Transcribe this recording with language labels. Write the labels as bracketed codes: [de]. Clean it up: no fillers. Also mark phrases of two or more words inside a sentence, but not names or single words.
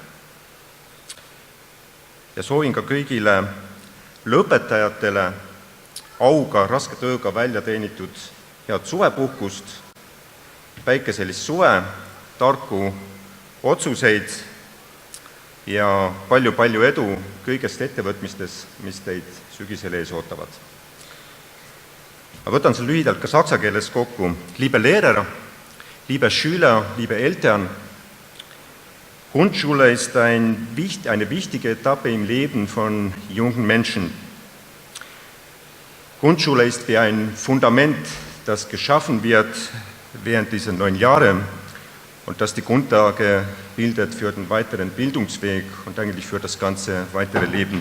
[et] Ja soovin ka kõigile lõpetajatele auga, raske tööga välja teenitud head suvepuhkust, päikeselist suve, tarku otsuseid ja palju-palju edu kõigest ettevõtmistes, mis teid sügisel ees ootavad. Ma võtan selle lühidalt ka saksa keeles kokku. [de] Liebe Lehrer, liebe Schüler, liebe Eltern, Grundschule ist eine wichtige Etappe im Leben von jungen Menschen. Grundschule ist wie ein Fundament, das geschaffen wird während dieser 9 Jahre und das die Grundlage bildet für den weiteren Bildungsweg und eigentlich für das ganze weitere Leben.